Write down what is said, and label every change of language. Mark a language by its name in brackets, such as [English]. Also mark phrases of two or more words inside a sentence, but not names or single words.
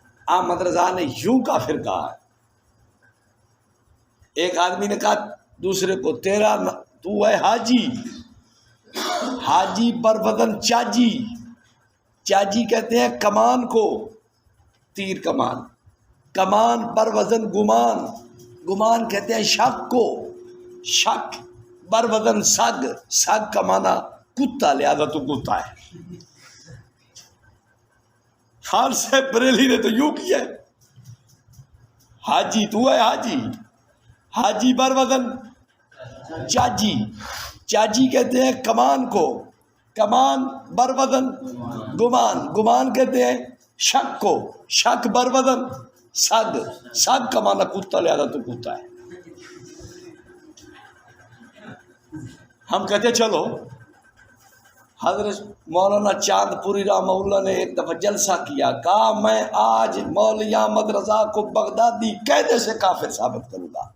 [Urdu] احمد رضا نے یوں کافر کہا ہے. ایک آدمی نے کہا دوسرے کو تو ہے حاجی. حاجی بر وزن چاجی. چاجی کہتے ہیں کمان کو، تیر کمان. کمان بر وزن گمان. گمان کہتے ہیں شک کو. شک بر وزن سگ. سگ کا معنی کتا، لہذا تو کتا ہے. خان صاحب بریلی نے تو یوں کیا ہے. حاجی تو ہے حاجی. حاجی بر وزن چاجی. چاجی کہتے ہیں کمان کو. کمان بر وزن گمان. گمان کہتے ہیں شک کو. شک بر وزن سگ. سگ کا معنی کتا، لہذا تو کتا ہے. ہم کہتے ہیں چلو. حضرت مولانا چاند پوری رحمہ اللہ نے ایک دفعہ جلسہ کیا، کہا میں آج مولوی احمد رضا کو بغدادی قاعدے سے کافر ثابت کروں گا.